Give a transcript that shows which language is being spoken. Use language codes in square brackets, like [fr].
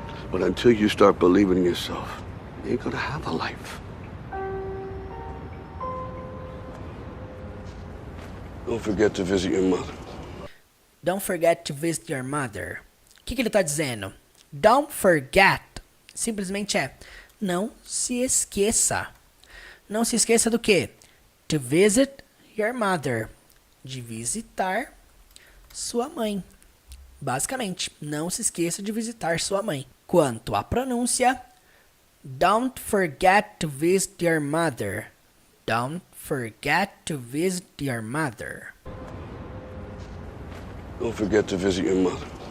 [en] But until you start believing in yourself, you ain't gonna have a life. Don't forget to visit your mother. Don't forget to visit your mother. [pt] O que ele está dizendo? [en] Don't forget. [pt] Simplesmente é, não se esqueça. Não se esqueça do quê? [en] To visit your mother. [pt] De visitar sua mãe. Basicamente, não se esqueça de visitar sua mãe. Quanto à pronúncia, [en] don't forget to visit your mother. Don't forget to visit your mother. Don't forget to visit your mother.